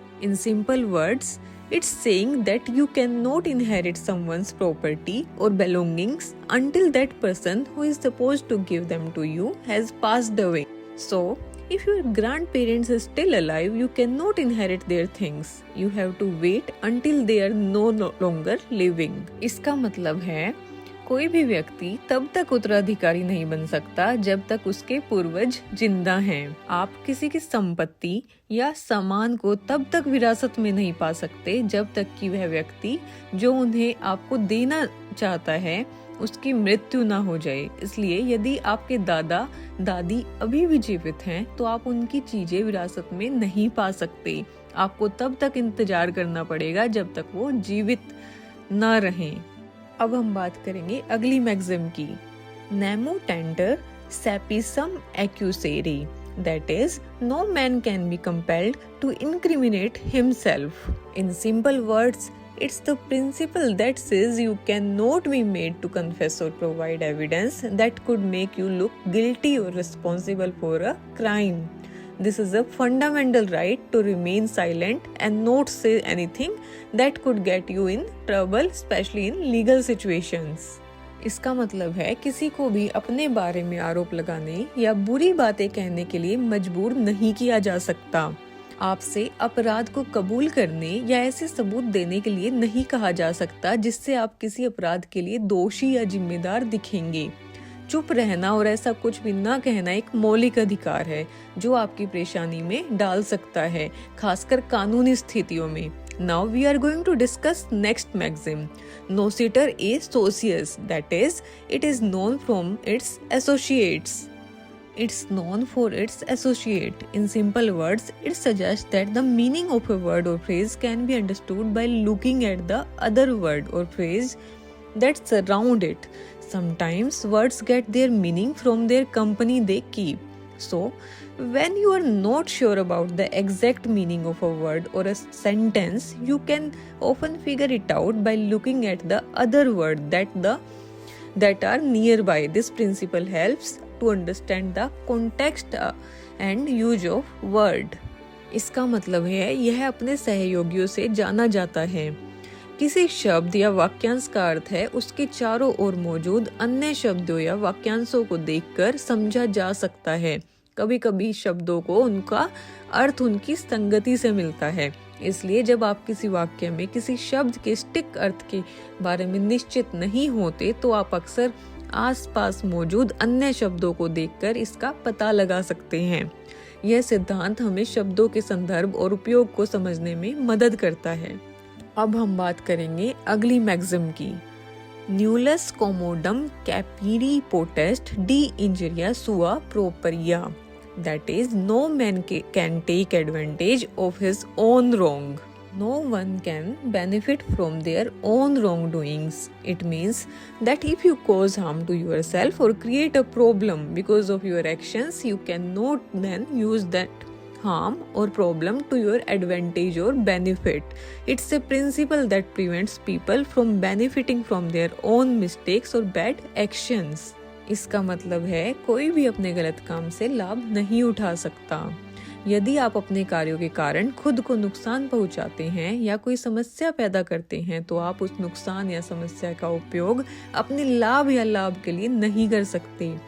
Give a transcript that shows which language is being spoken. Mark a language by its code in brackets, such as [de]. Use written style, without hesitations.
[en] In simple words, it's saying that you cannot inherit someone's property or belongings until that person who is supposed to give them to you has passed away. So, if your grandparents are still alive, you cannot inherit their things. You have to wait until they are no longer living. [hi] इसका मतलब है कोई भी व्यक्ति तब तक उत्तराधिकारी नहीं बन सकता जब तक उसके पूर्वज जिंदा हैं। आप किसी की संपत्ति या सामान को तब तक विरासत में नहीं पा सकते जब तक कि वह व्यक्ति जो उन्हें आपको देना चाहता है उसकी मृत्यु ना हो जाए। इसलिए यदि आपके दादा दादी अभी भी जीवित हैं तो आप उनकी चीजें विरासत में नहीं पा सकते। आपको तब तक इंतजार करना पड़ेगा जब तक वो जीवित न रहें। अब हम बात करेंगे अगली मैक्सिम की। [la] नेमो टेंडर सैपिसम एक्यूसेरी, [en] that is, no man can be compelled to incriminate himself. In simple words, it's the principle that says you cannot be made to confess or provide evidence that could make you look guilty or responsible for a crime. This is a fundamental right to remain silent and not say anything that could get you in trouble, especially in legal situations. [hi] इसका मतलब है किसी को भी अपने बारे में आरोप लगाने या बुरी बातें कहने के लिए मजबूर नहीं किया जा सकता। आपसे अपराध को कबूल करने या ऐसे सबूत देने के लिए नहीं कहा जा सकता जिससे आप किसी अपराध के लिए दोषी या जिम्मेदार दिखेंगे। चुप रहना और ऐसा कुछ भी ना कहना एक मौलिक अधिकार है जो आपकी परेशानी में डाल सकता है, खासकर कानूनी स्थितियों में। [en] Now we are going to discuss next maxim. [la] Nociter a socius, [en] that is, it is known from its associates. It's known for its associate. In simple words, it suggests that the meaning of a word or phrase can be understood by looking at the other word or phrase that surround it. Sometimes words get their meaning from their company they keep. So, when you are not sure about the exact meaning of a word or a sentence, you can often figure it out by looking at the other word that are nearby. This principle helps to understand the context and use of word. [hi] इसका मतलब है यह अपने सहयोगियों से जाना जाता है। किसी शब्द या वाक्यांश का अर्थ है उसके चारों ओर मौजूद अन्य शब्दों या वाक्यांशों को देखकर समझा जा सकता है। कभी कभी शब्दों को उनका अर्थ उनकी संगति से मिलता है। इसलिए जब आप किसी वाक्य में किसी शब्द के सटीक अर्थ के बारे में निश्चित नहीं होते तो आप अक्सर आसपास मौजूद अन्य शब्दों को देखकर इसका पता लगा सकते हैं। यह सिद्धांत हमें शब्दों के संदर्भ और उपयोग को समझने में मदद करता है। अब हम बात करेंगे अगली मैक्सिम की। [la] न्यूलस कोमोडम कैपिरी पोटेस्ट डी इंजरिया सुआ प्रोपरिया, [en] that is, no man can take advantage of his own wrong. No one can benefit from their own wrongdoings. It means that if you cause harm to yourself or create a problem because of your actions, you cannot then use that harm or problem to your advantage or benefit. It's a principle that prevents people from benefiting from their own mistakes or bad actions. [hi] इसका मतलब है कोई भी अपने गलत काम से लाभ नहीं उठा सकता। यदि आप अपने कार्यों के कारण खुद को नुकसान पहुंचाते हैं या कोई समस्या पैदा करते हैं तो आप उस नुकसान या समस्या का उपयोग अपने लाभ या लाभ के लिए नहीं कर सकते।